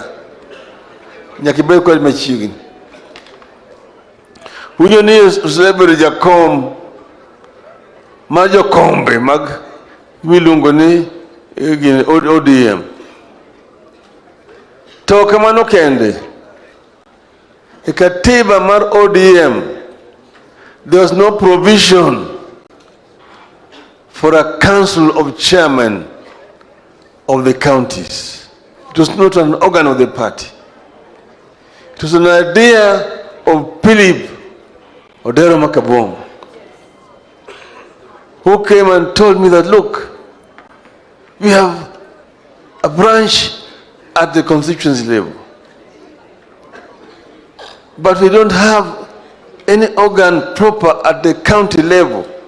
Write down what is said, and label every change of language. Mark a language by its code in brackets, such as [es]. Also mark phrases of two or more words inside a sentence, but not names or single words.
[luo] Nyaka ibed kod machiegni. Winjo ni osebedo jakom mar jokombe mag miluongo ni ODM. To kamano kende, e katiba mar ODM, [en] there was no provision for a council of chairmen of the counties. It was not an organ of the party. It was an idea of Philip Odero Makabong, who came and told me that, look, we have a branch at the constituency level, but we don't have any organ proper at the county level.